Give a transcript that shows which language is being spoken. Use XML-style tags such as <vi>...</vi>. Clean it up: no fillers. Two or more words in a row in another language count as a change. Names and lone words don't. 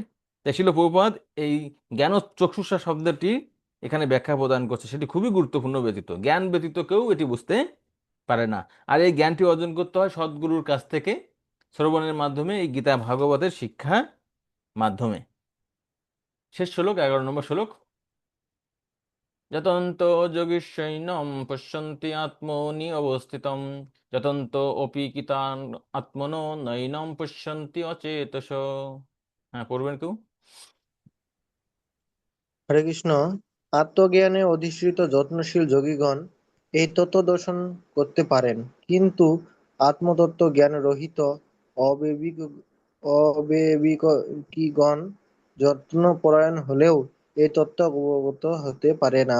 <bn>তাই শিল প্রভুপাদ এই জ্ঞান চক্ষুষা শব্দটি এখানে ব্যাখ্যা প্রদান করছে, সেটি খুবই গুরুত্বপূর্ণ। ব্যতীত জ্ঞান ব্যতীত কেউ এটি বুঝতে পারে না। আর এই জ্ঞানটি অর্জন করতে হয় সদ্গুরুর কাছ থেকে, শ্রবণের মাধ্যমে, এই গীতা ভাগবতের শিক্ষার মাধ্যমে। শেষ শ্লোক, 11 নম্বর শ্লোক।</bn> <sa>যতন্ত যোগীশৈনম পশ্যন্তি আত্মনি অবস্থিতম যতন্ত অপি কিতান আত্মনো নৈনম পশ্যন্তি অচেতস।</sa> <bn>হ্যাঁ, পড়বেন কেউ? হরে কৃষ্ণ। আত্মজ্ঞানে অধিষ্ঠিত যত্নশীল যোগীগণ এই তত্ত্ব দর্শন করতে পারেন, কিন্তু আত্মতত্ত্ব জ্ঞান রহিত অবিবেক অবিবেকীগণ যত্নপরায়ণ হলেও এই তত্ত্ব অবগত হতে পারে না।</bn>